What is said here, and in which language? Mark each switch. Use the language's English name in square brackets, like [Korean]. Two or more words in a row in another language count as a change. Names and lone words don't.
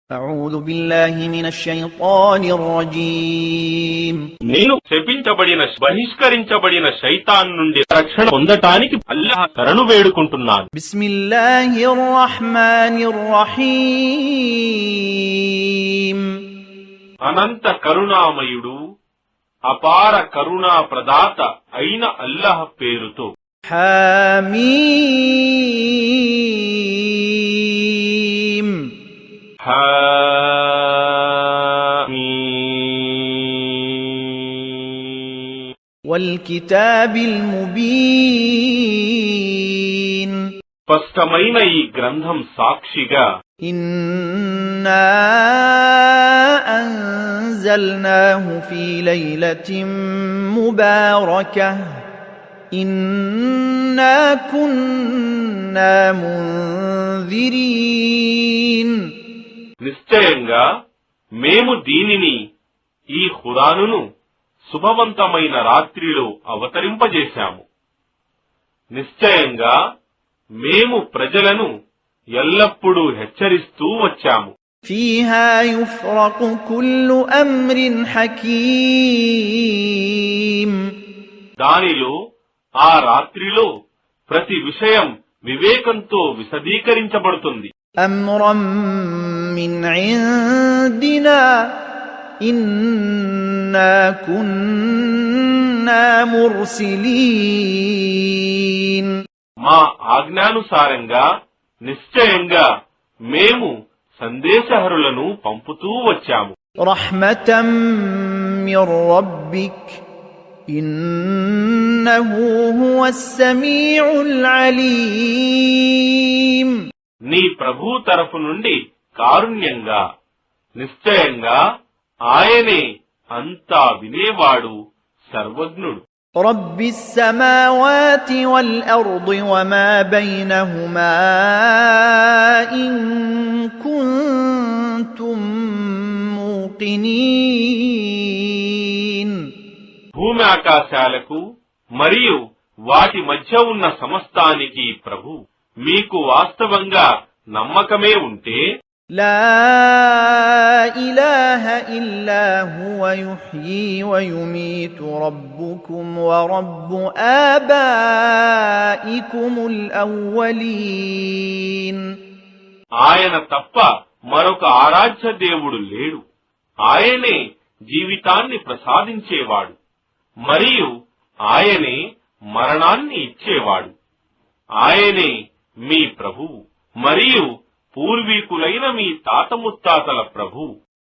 [Arabic] أعوذ بالله من الشيطان الرجيم [Telugu] నేను శపించబడిన బహిష్కరించబడిన శైతాన్ నుండి రక్షణ పొందటానికి అల్లాహ్ శరణు వేడుకుంటున్నాను. [Arabic] بسم الله الرحمن الرحيم [Telugu] అనంత కరుణామయుడు అపార కరుణా ప్రదాత అయిన అల్లాహ్ పేరుతో. [Arabic] حميم حميم والكتاب المبين [Telugu] స్పష్టమైన ఈ గ్రంథం సాక్షిగా [Arabic] إنا أنزلناه في ليلة مباركة إنا كنا منذرين [Telugu] నిశ్చయంగా మేము దీనిని ఈ ఖురానును శుభవంతమైన రాత్రిలో అవతరింపజేశాము. నిశ్చయంగా మేము ప్రజలను ఎల్లప్పుడూ హెచ్చరిస్తూ వచ్చాము. [Arabic] فيها يفرق كل أمر حكيم [Telugu] దానిలో ఆ రాత్రిలో ప్రతి విషయం వివేకంతో విశదీకరించబడుతుంది. [Arabic] أمرا من عندنا إنا كنا مرسلين [Telugu] మా ఆజ్ఞానుసారంగా నిశ్చయంగా మేము సందేశహరులను పంపుతూ వచ్చాము. [Arabic] رحمة من ربك إنه هو السميع العليم [Telugu] నీ ప్రభు తరఫు నుండి కారుణ్యంగా నిశ్చయంగా ఆయనే అంతా వినేవాడు, సర్వజ్ఞుడు. [Arabic] رب السماوات والأرض وما بينهما إن كنتم موقنين [Telugu] భూమి ఆకాశాలకు మరియు వాటి మధ్య ఉన్న సమస్తానికి ప్రభు మీకు వాస్తవంగా నమ్మకమే ఉంటే [Arabic] لا إله إلا هو يحيي ويميت ربكم ورب آبائكم الأولين [Telugu] ఆయన తప్ప మరొక ఆరాధ్య దేవుడు లేడు. ఆయనే జీవితాన్ని ప్రసాదించేవాడు మరియు ఆయనే మరణాన్ని ఇచ్చేవాడు. ఆయనే మీ ప్రభువు మరియు పూర్వీకులైన మీ తాత ముత్తాతల ప్రభువు.